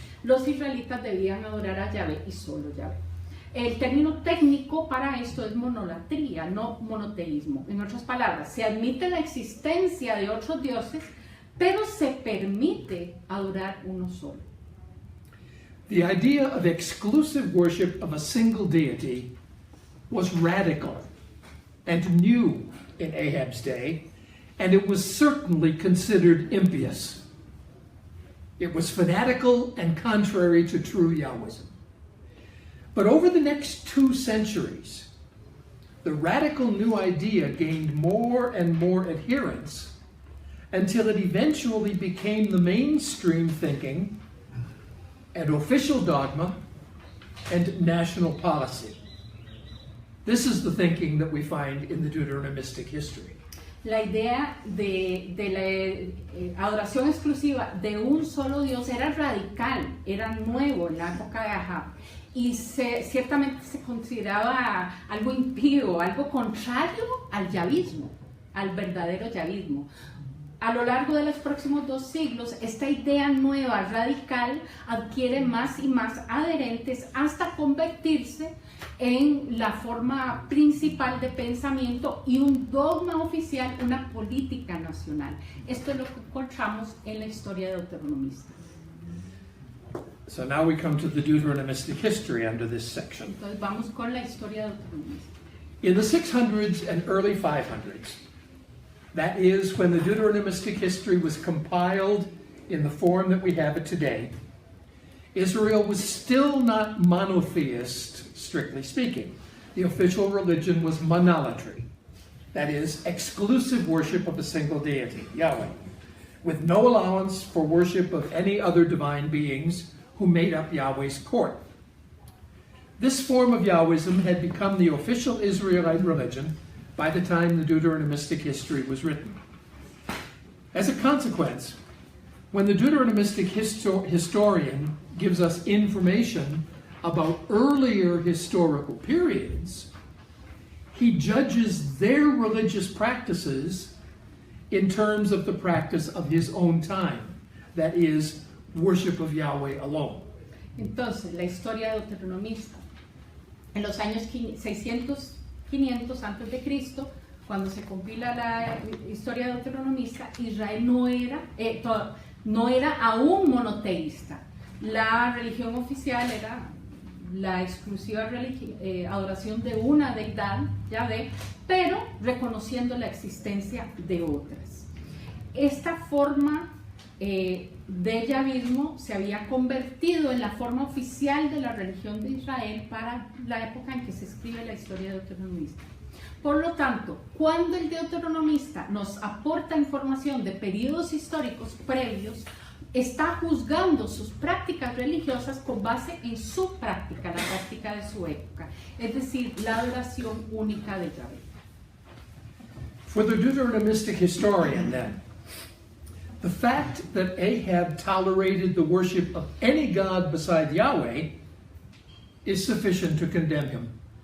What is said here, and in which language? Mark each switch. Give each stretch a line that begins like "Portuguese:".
Spanish: Los israelitas debían adorar a Yahvé y solo Yahvé. El término técnico para esto es monolatría, no monoteísmo. En otras palabras, se admite la existencia de otros dioses, pero se permite adorar uno solo.
English: The idea of exclusive worship of a single deity was radical and new in Ahab's day, and it was certainly considered impious. It was fanatical and contrary to true Yahwism. But over the next 2 centuries, the radical new idea gained more and more adherents until it eventually became the mainstream thinking and official dogma and national policy. This is the thinking that we find in the Deuteronomistic history.
Spanish: La idea de la adoración exclusiva de un solo Dios era radical, era nuevo en la época de Ahab y ciertamente se consideraba algo impío, algo contrario al yavismo, al verdadero yavismo. A lo largo de los próximos 2 siglos, esta idea nueva, radical, adquiere más y más adherentes hasta convertirse en la forma principal de pensamiento y un dogma oficial, una política nacional. Esto es lo que encontramos en la historia deuteronomista.
English: So now we come to the Deuteronomistic history under this section.
Spanish: Entonces vamos con la historia deuteronomista.
English: In the 600s and early 500s, that is when the Deuteronomistic history was compiled in the form that we have it today, Israel was still not monotheist, strictly speaking. The official religion was monolatry, that is, exclusive worship of a single deity, Yahweh, with no allowance for worship of any other divine beings who made up Yahweh's court. This form of Yahwism had become the official Israelite religion by the time the Deuteronomistic history was written. As a consequence, when the Deuteronomistic historian gives us information about earlier historical periods, he judges their religious practices in terms of the practice of his own time, that is, worship of Yahweh alone.
Spanish: Entonces, la historia deuteronomista, en los años 600, 500 antes de Cristo, cuando se compila la historia deuteronomista, Israel no era aún monoteísta. La religión oficial era la exclusiva adoración de una deidad, Yahvé, pero reconociendo la existencia de otras. Esta forma de yavismo se había convertido en la forma oficial de la religión de Israel para la época en que se escribe la historia deuteronomista. Por lo tanto, cuando el deuteronomista nos aporta información de periodos históricos previos, está juzgando sus prácticas religiosas con base en su práctica, la práctica de su época, es decir, la adoración única de Yahvé.
English: For the Deuteronomistic historian, then, the fact that Ahab tolerated the worship of any god beside Yahweh is sufficient to condemn him.